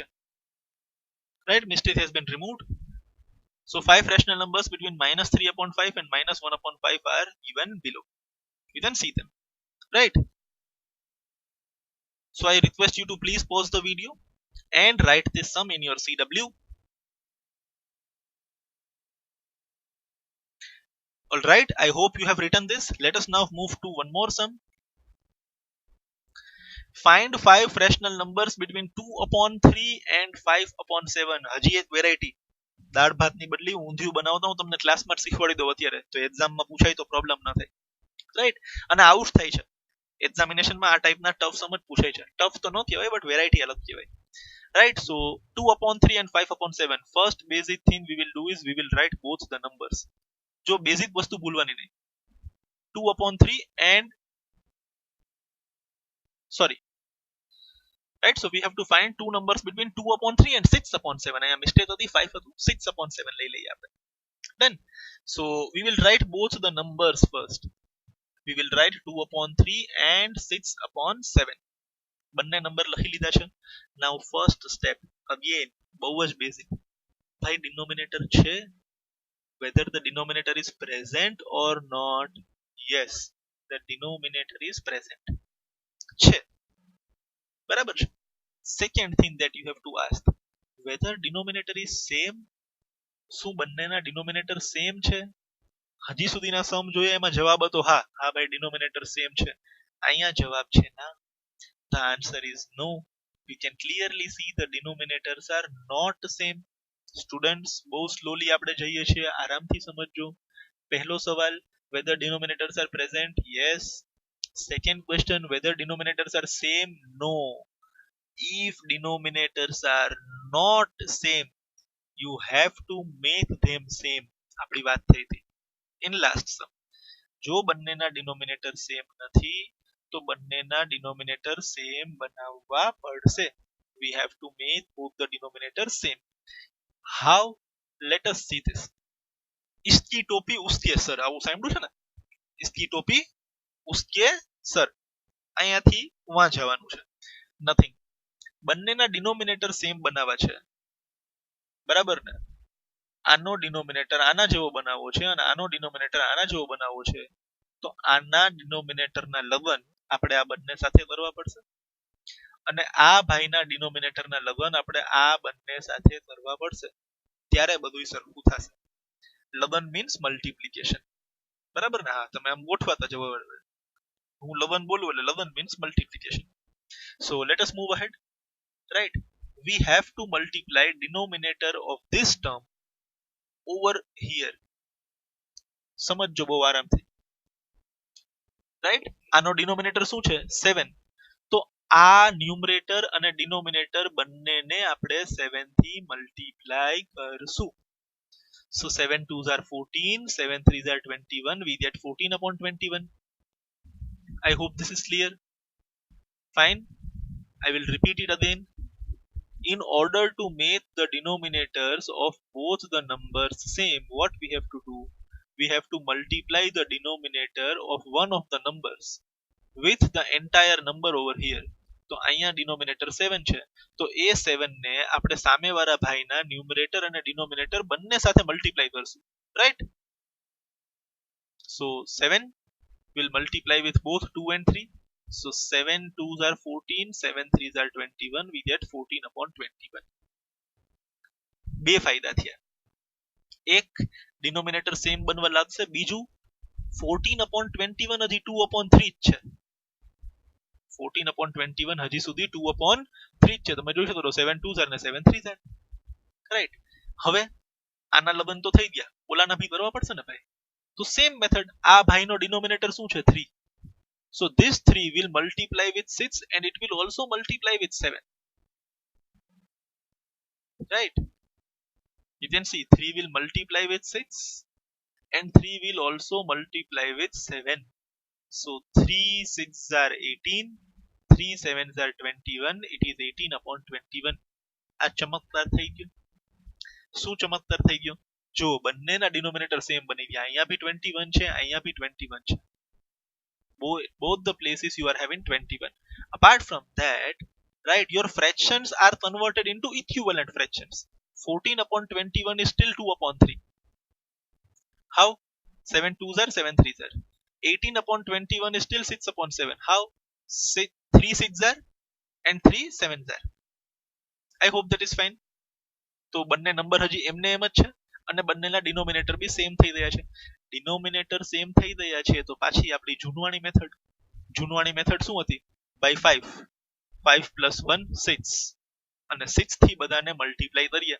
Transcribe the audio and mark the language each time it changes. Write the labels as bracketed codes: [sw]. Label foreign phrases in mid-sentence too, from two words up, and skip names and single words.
[en] Right? Mistake has been removed. So 5 rational numbers between -3/5 and -1/5 are given below. You can see them. Right? So I request you to please pause the video and write this sum in your CW. Alright, I hope you have written this. Let us now move to one more sum. Find 5 rational numbers between 2/3 and 5/7. [gu] હજી એક વેરાયટી. દાળ ભાતની બદલી ઊંધિયું બનાવતા હું તમને ક્લાસમાં શીખવાડી દઉં અત્યારે, તો એક્ઝામમાં પૂછાય તો પ્રોબ્લેમ ના થાય. રાઈટ? અને આવું જ થાય છે એક્ઝામિનેશનમાં. આ ટાઈપના [en] tough sum [gu] જ પૂછાય છે. ટફ તો ન કહેવાય, [en] but variety [gu] અલગ કહેવાય. [en] right? so 2/3 and 5/7. first basic thing we will do is we will write both the numbers. [gu] જો બેઝિક વસ્તુ ભૂલવાની નહીં. 2/3 [en] and sorry, right? So we have to find two numbers between 2/3 and 6/7. [gu] અહીંયા મિસ્ટેક હતી, 5 હતું, 6/7 લઈ લઈએ આપણે. [en] Done. So we will write both the numbers first. We will write 2/3 and 6/7. [gu] બંને નંબર લખી લીધા છે. [en] Now first step, again [gu] બહુ જ બેઝિક. ભાઈ ડિનોમિનેટર છે, [en] whether the denominator is present or not. Yes, the denominator is present છે. [gu] બરાબર છે. [en] Second thing that you have to ask, whether denominator is same. [gu] શું બંનેના [en] denominator same [gu] છે? હજી સુધીના સમ જોઈએ એમાં જવાબ હતો હા, હા ભાઈ [en] denominator same [gu] છે. અહીંયા જવાબ છે ના. [en] The answer is no. We can clearly see the denominators are not same. [gu] સ્ટુડન્ટ્સ બહુ સ્લોલી આપણે જઈએ છીએ, આરામથી સમજજો. પહેલો સવાલ, [en] whether denominators are present. Yes. Second question, whether denominators are same. No. If denominators are not same, you have to make them same. [gu] આપણી વાત થઈ હતી [en] in last sum. [gu] જો બંનેના [en] denominator same [gu] નથી તો બંનેના [en] denominator same [gu] બનાવવા પડશે. [en] We have to make both the denominators same. How? Let us see this. [hi] इसकी टोपी उसके सर. [gu] આવું સાંભળ્યું છે ને? [hi] इसकी टोपी उसके सर. [gu] અહીંયાથી વાં જવાનું છે. નથિંગ. બંનેના [en] denominator same [gu] બનાવવા છે. બરાબર ને? આનો ડિનોમિનેટર આના જેવો બનાવવો છે અને આનો ડિનોમિનેટર આના જેવો બનાવવો છે. તો આના ડિનોમિનેટરના લવન આપણે આ બંને સાથે કરવા પડશે અને આ ભાઈના ડિનોમિનેટરના લવન આપણે આ બંને સાથે કરવા પડશે. ત્યારે બધું સરખું થશે. લવન [en] means multiplication. [gu] બરાબર ને? હા, તમે આમ ગોઠવાતા જવો. હું લવન બોલું એટલે લવન [en] means multiplication. So let us move ahead. Right? We have to multiply denominator of this term over here. [gu] સમજજો બહુ આરામથી. રાઈટ? આનો ડિનોમિનેટર શું છે? 7. તો આ ન્યુમરેટર અને ડિનોમિનેટર બંનેને આપણે 7 થી મલ્ટીપ્લાય કરશું. [en] So 7 2s are 14, 7 3s are 21. We get 14/21. I hope this is clear. Fine. I will repeat it again. In order to make the denominators of both the numbers same, what we have to do? We have to multiply the denominator of one of the numbers with the entire number over here. [gu] તો અહીંયા ડિનોમિનેટર 7 છે, તો એ 7 ને આપણે સામેવાળા ભાઈના ન્યુમરેટર અને ડિનોમિનેટર બંને સાથે મલ્ટીપ્લાય કરશું. રાઈટ? [en] So 7 will multiply with both 2 and 3. So 7 2s are 14, 7 3s are 21. We get 14/21. [gu] બે ફાયદા થયા. એક, [en] denominator same [gu] બનવા લાગશે. બીજું, 14/21 હજી 2/3 જ છે. 14/21 હજી સુધી 2/3 જ છે. તમે જોઈ શકો છો [en] 7 2s are [gu] ને [en] 7 3s are. [gu] રાઈટ? હવે આના લબન તો થઈ ગયા, ઓલાના બી કરવા પડશે ને ભાઈ. તો [en] same method. [gu] આ ભાઈનો ડિનોમિનેટર શું છે? 3. [en] So this 3 will multiply with 6 and it will also multiply with 7. Right? You can see 3 will multiply with 6 and 3 will also multiply with 7. So 3 6 are 18, 3 7s are 21. It is 18 upon 21. [gu] આ ચમત્કાર થઈ ગયો. શું ચમત્કાર થઈ ગયો? જો બંનેના [en] denominator same [gu] બની ગયા. અહીંયા બી 21 છે, અહીંયા બી 21 છે. [en] Both the places you are having 21. Apart from that, right, your fractions are converted into equivalent fractions. 14 upon 21 is still 2 upon 3. How? 7 2s are 7 3s are. 18 upon 21 is still 6 upon 7. How? 3 6s are and 3 7s are. I hope that is fine. [gu] તો બંને નંબર હજી એમને એમ જ છે અને બંનેના ડિનોમિનેટર બી સેમ થઈ ગયા છે. [en] denominator same [gu] થઈ ગયા છે તો પાછી આપણી જૂનવાણી મેથડ શું હતી? બાય 5. 5 + 1 6 અને 6 થી બધાને મલ્ટીપ્લાય કરીએ.